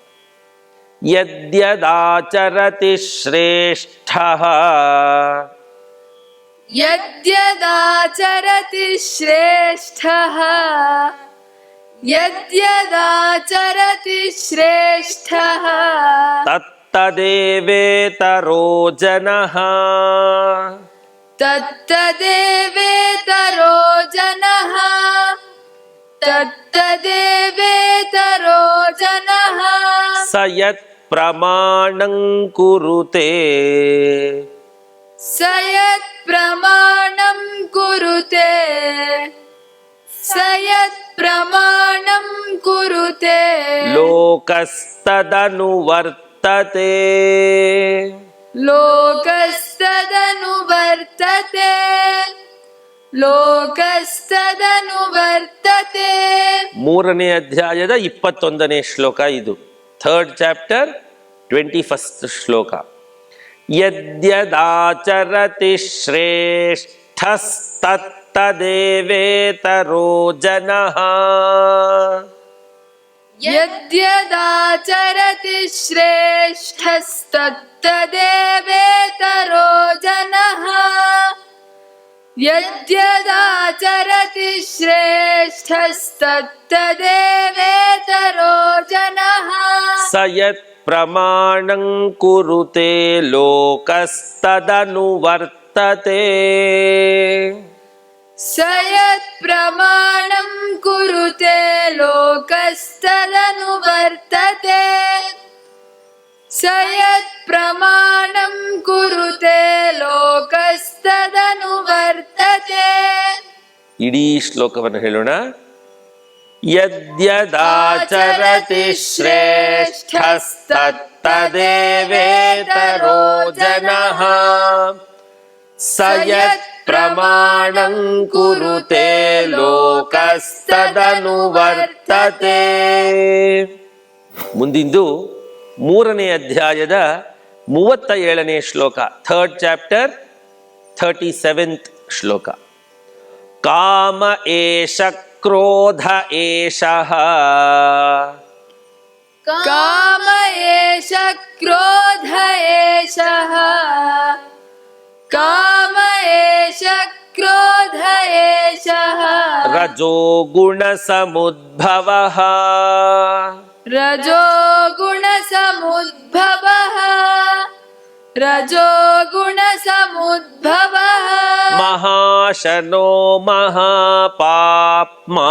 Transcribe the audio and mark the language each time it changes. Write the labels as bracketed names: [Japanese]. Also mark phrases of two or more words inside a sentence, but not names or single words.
[Sanskrit] ಯದ್ಯದಾಚರತಿ ಶ್ರೇಷ್ಠಃ ಯದ್ಯದಾಚರತಿ ಶ್ರೇಷ್ಠಃ ಯದ್ಯದಾಚರತಿ ಶ್ರೇಷ್ಠಃ ತತ್ತದೇವೇತರೋ ಜನಃ ತತ್ತದೇವೇತರೋ ಜನಃ ತತ್ತದೇವೇತರೋ ಜನಃ. ಸ ಯತ್ ಪ್ರಮಾಣಂ ಕುರುತೆ ಸ ಯತ್ ಪ್ರಮಾಣಂ ಕುರುತೆ ಸ ಯತ್ ಪ್ರಮಾಣಂ ಕುರುತೆ ಲೋಕಸ್ತದನುವರ್ತತೆ ಲೋಕಸ್ತದನುವರ್ತತೆ ಲೋಕಸ್ತದನುವರ್ತತೆ. [Kannada] 3ನೇ ಅಧ್ಯಾಯದ 21ನೇ ಶ್ಲೋಕ ಇದು. [English] 3rd chapter 21st ಶ್ಲೋಕ. [Sanskrit] ಯದ್ಯದಾಚರತಿ ಶ್ರೇಷ್ಠಸ್ತತ್ತದೇವೇತರೋ ಜನಃ ಯದ್ಯದಾಚರತಿ ಶ್ರೇಷ್ಠಸ್ತತ್ತದೇವೇತರೋ ಜನಃ ಯದ್ಯದಾಚರತಿ ಶ್ರೇಷ್ಠಸ್ತತ್ತದೇವೇತರೋ ಜನಃ. ಸ ಯತ್ ಪ್ರಮಾಣಂ ಕುರುತೆ ಲೋಕಸ್ತದನುವರ್ತತೆ ಸ ಯತ್ ಪ್ರಮಾಣಂ ಕುರುತೆ ಲೋಕಸ್ತದನುವರ್ತತೆ ಸ ಯತ್ ಪ್ರಮಾಣಂ ಕುರುತೆ ಲೋಕಸ್ತದನುವರ್ತತೆ. [Kannada] ಇಡೀ ಶ್ಲೋಕವನ್ನು ಹೇಳೋಣ. [Sanskrit] ಯದ್ಯದಾಚರತಿ ಶ್ರೇಷ್ಠಸ್ತತ್ತದೇವೇತರೋ ಜನಃ ಸ ಯತ್ ಪ್ರಮಾಣಂ ಕುರುತೆ ಲೋಕಸ್ತದನುವರ್ತತೆ. [Kannada] ಮುಂದಿಂದು 3ನೇ ಅಧ್ಯಾಯದ 37ನೇ ಶ್ಲೋಕ. [English] 3rd chapter 37th ಶ್ಲೋಕ. [Sanskrit] ಕಾಮ ಏಷ ಕ್ರೋಧ ಏಷಃ ಕಾಮ ಏಷ ಕ್ರೋಧ ಏಷಃ ಕಾಮ ಏಷ ಕ್ರೋಧ ಏಷಃ ರಜೋ ಗುಣ ಸಮುದ್ಭವಃ ರಜೋ ಗುಣ ಸಮುದ್ಭವಃ ರಜೋ ಗುಣ ಸಮುದ್ಭವಃ ಮಹಾಶನೋ ಮಹಾಪಾಪ್ಮಾ